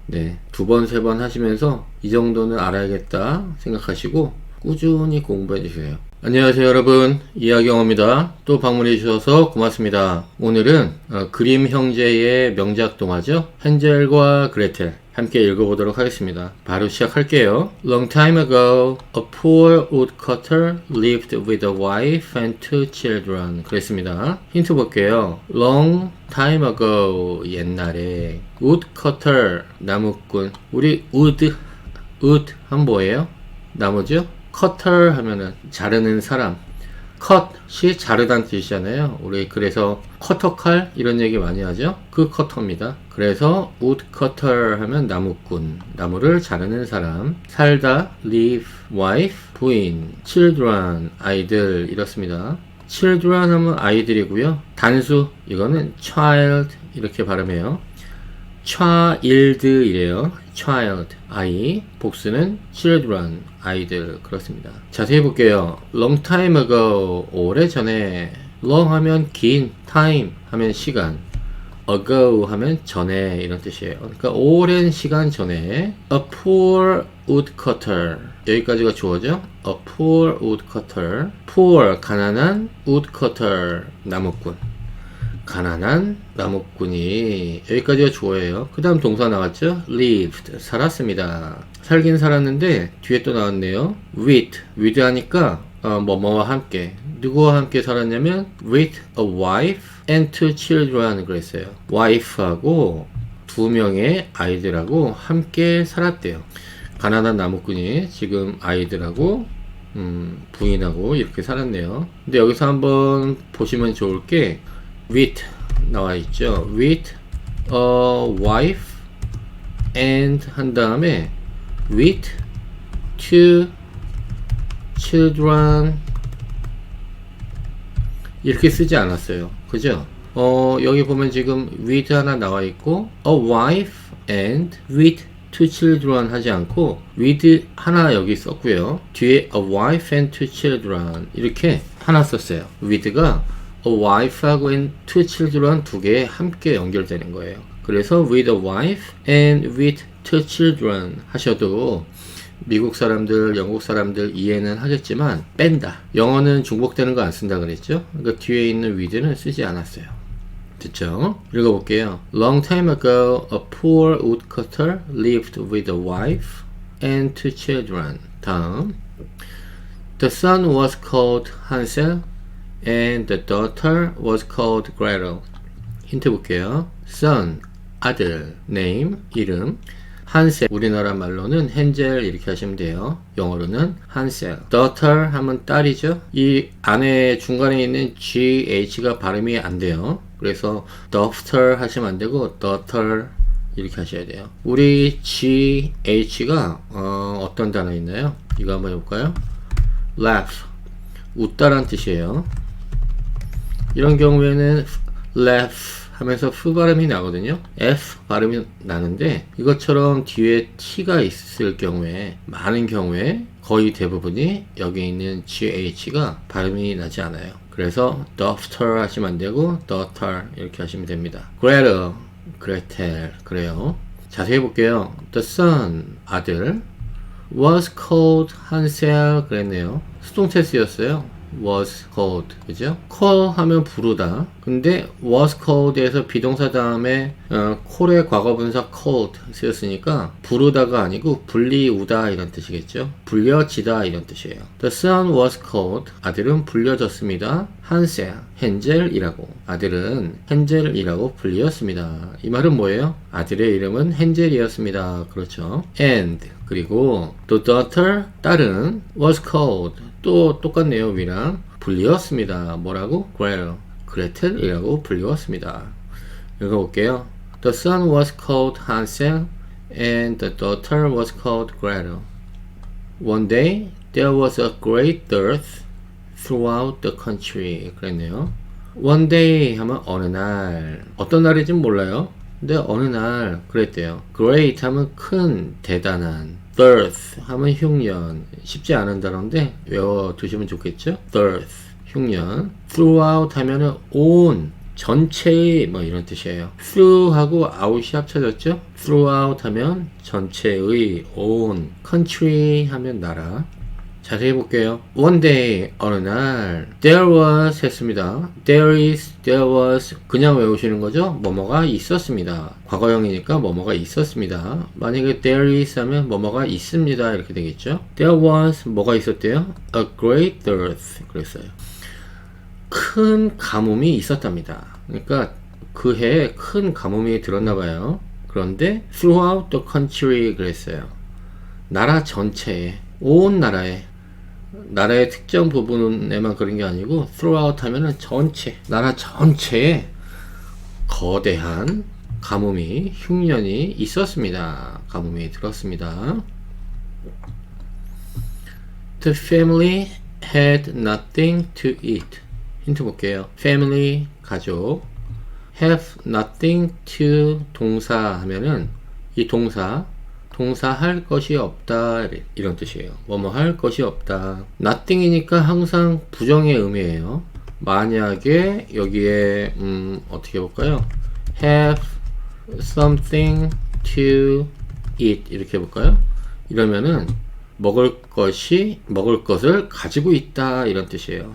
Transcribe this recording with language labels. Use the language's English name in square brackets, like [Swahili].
[Korean] 네, 2번, 3번 하시면서 이 정도는 알아야겠다 생각하시고 꾸준히 공부해 주세요. 안녕하세요 여러분, 이하경입니다. 또 방문해 주셔서 고맙습니다. 오늘은 그림 형제의 명작 동화죠, 헨젤과 그레텔 함께 읽어보도록 하겠습니다. 바로 시작할게요. [English] Long time ago, a poor woodcutter lived with a wife and 2 children. [Korean] 그랬습니다. 힌트 볼게요. [English] Long time ago, [Korean] 옛날에 [English] woodcutter, [Korean] 나무꾼. 우리 wood 하면 뭐예요? 나무죠? cutter 하면은 자르는 사람. 컷이 자르다는 뜻이잖아요. 우리 그래서 커터칼 이런 얘기 많이 하죠. 그 커터입니다. 그래서 woodcutter 하면 나무꾼, 나무를 자르는 사람. 살다, live, wife, 부인, children, 아이들 이렇습니다. children 하면 아이들이고요. 단수, 이거는 child 이렇게 발음해요. child 이래요. child, 아이. 복수는 children, 아이들. 그렇습니다. 자세히 볼게요. [English] long time ago, [Korean] 오래전에. long 하면 긴, time 하면 시간, ago 하면 전에 이런 뜻이에요. 그러니까 오랜 시간 전에 [English] a poor woodcutter, [Korean] 여기까지가 주어죠. [English] a poor woodcutter, [Korean] poor 가난한, woodcutter 나무꾼, 가난한 나무꾼이, 여기까지가 주어예요. 그 다음 동사 나왔죠. lived, 살았습니다. 살긴 살았는데 뒤에 또 나왔네요. with 하니까 뭐뭐와 함께, 누구와 함께 살았냐면 [English] with a wife and 2 children [Korean] 그랬어요. wife하고 2명의 아이들하고 함께 살았대요. 가난한 나무꾼이 지금 아이들하고 부인하고 이렇게 살았네요. 근데 여기서 한번 보시면 좋을 게 with 나와 있죠. [English] with a wife and [Korean] 한 다음에 [English] with 2 children [Korean] 이렇게 쓰지 않았어요. 그죠? 여기 보면 지금 with 하나 나와 있고 [English] a wife and with 2 children [Korean] 하지 않고 with 하나 여기 썼고요. 뒤에 [English] a wife and 2 children [Korean] 이렇게 하나 썼어요. with가 a wife하고 and 2 children 2개 함께 연결되는 거예요. 그래서 [English] with a wife and with 2 children [Korean] 하셔도 미국 사람들, 영국 사람들 이해는 하겠지만 뺀다. 영어는 중복되는 거 안 쓴다 그랬죠? 그러니까 뒤에 있는 with는 쓰지 않았어요. 됐죠? 읽어볼게요. [English] Long time ago, a poor woodcutter lived with a wife and 2 children. [Korean] 다음. [English] The son was called Hansel and the daughter was called Gretel. [Korean] 힌트 볼게요. Son, 아들, name, 이름. 한셀, 우리나라 말로는 헨젤 이렇게 하시면 돼요. 영어로는 한셀. daughter 하면 딸이죠. 이 안에 중간에 있는 GH가 발음이 안 돼요. 그래서 daughter 하시면 안 되고 daughter 이렇게 하셔야 돼요. 우리 GH가 어떤 단어 있나요? 이거 한번 해볼까요? laugh, 웃다란 뜻이에요. 이런 경우에는 laugh 하면서 F 발음이 나거든요. F 발음이 나는데 이것처럼 뒤에 T가 있을 경우에, 많은 경우에 거의 대부분이 여기 있는 GH가 발음이 나지 않아요. 그래서 daughter 하시면 안 되고 daughter 이렇게 하시면 됩니다. Gretel, 그레텔. 그래요. 자세히 볼게요. [English] The son, 아들, was called Hansel [Korean] 그랬네요. 수동태 쓰였어요. was called, 그죠? call 하면 부르다. 근데 was called에서 비동사 다음에 call의 과거분사 called 쓰였으니까 부르다가 아니고 불리우다 이런 뜻이겠죠? 불려지다 이런 뜻이에요. [English] The son was called, [Korean] 아들은 불려졌습니다. 한셀, 헨젤이라고. 아들은 헨젤이라고 불렸습니다. 이 말은 뭐예요? 아들의 이름은 헨젤이었습니다. 그렇죠? and, 그리고 [English] the daughter, [Korean] 딸은 [English] was called, [Korean] 또 똑같네요. 위랑 불리웠습니다. 뭐라고? Gretel, 그레텔이라고 불리웠습니다. 읽어볼게요. [English] The son was called Hansel and the daughter was called Gretel. One day there was a great dearth throughout the country. [Korean] 그랬네요. One day 하면 어느 날, 어떤 날인지는 몰라요. 근데 어느 날 그랬대요. Great 하면 큰, 대단한, Dearth 하면 흉년. 쉽지 않은 단어인데 외워두시면 좋겠죠? Dearth, 흉년. Throughout 하면은 온, 전체의 뭐 이런 뜻이에요. Through하고 out이 합쳐졌죠? Throughout 하면 전체의, 온. Country 하면 나라. 자세히 볼게요. [English] One day, [Korean] 어느 날, [English] there was [Korean] 했습니다. [English] There is, there was, [Korean] 그냥 외우시는 거죠? 뭐뭐가 있었습니다. 과거형이니까 뭐뭐가 있었습니다. 만약에 [English] there is [Korean] 하면 뭐뭐가 있습니다. 이렇게 되겠죠? [English] There was, [Korean] 뭐가 있었대요? [English] A great dearth. [Korean] 그랬어요. 큰 가뭄이 있었답니다. 그러니까 그 해에 큰 가뭄이 들었나봐요. 그런데 [English] throughout the country [Korean] 그랬어요. 나라 전체에, 온 나라에, 나라의 특정 부분에만 그런 게 아니고 throughout 하면은 전체, 나라 전체에 거대한 가뭄이, 흉년이 있었습니다. 가뭄이 들었습니다. [English] The family had nothing to eat. [Korean] 힌트 볼게요. family, 가족. [English] have nothing to, [Korean] 동사 하면은 이 동사 할 것이 없다 이런 뜻이에요. 뭐뭐 할 것이 없다. nothing이니까 항상 부정의 의미예요. 만약에 여기에 어떻게 볼까요? [English] have something to eat [Korean] 이렇게 해볼까요? 이러면은 먹을 것을 가지고 있다 이런 뜻이에요.